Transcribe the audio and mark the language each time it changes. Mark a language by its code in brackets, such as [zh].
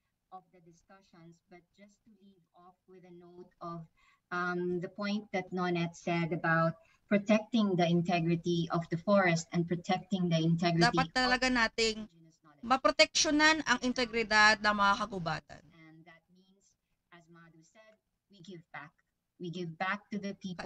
[en] of the discussions, but just to leave off with a note of the point that Nonet said about protecting the integrity of the forest and protecting the integrity. [tl] Dapat talaga nating maproteksyonan ang integridad ng mga kagubatan. [en] And that means, as Madhu said, we give back. We give back to the people.